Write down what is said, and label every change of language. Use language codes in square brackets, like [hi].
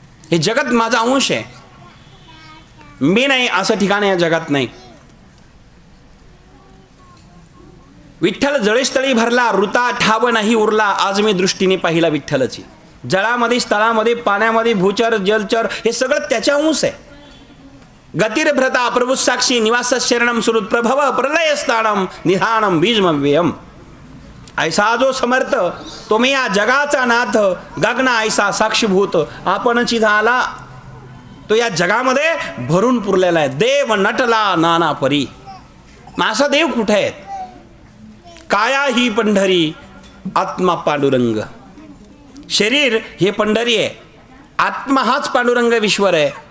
[mr] हे जगत माझा अंश आहे, मी नाही असं ठिकाण या जगात नाही. विठ्ठल जळेस्थळी भरला, ऋता ठाव नाही उरला, आज मी दृष्टीने पाहिला विठ्ठलची. जळामध्ये, स्थळामध्ये, पाण्यामध्ये, भूचर जलचर हे सगळं त्याच्या अंश आहे. [sa] गतिर्भ्रता प्रभु साक्षी निवास शरणम सुरुत प्रभव प्रलय स्थानम निधानम बीजमव्ययम. [mr] ऐसा जो समर्थ तो मी या जगाचा नाथ, गगना ऐसा साक्षीभूत आपणची झाला. तो या जगामध्ये भरून पुरलेला आहे. देव नटला नाना परी. माझा देव कुठे आहे? काया ही पंढरी, आत्मा पांडुरंग. शरीर हे पंढरी आहे, आत्मा हाच पांडुरंग विश्वर आहे.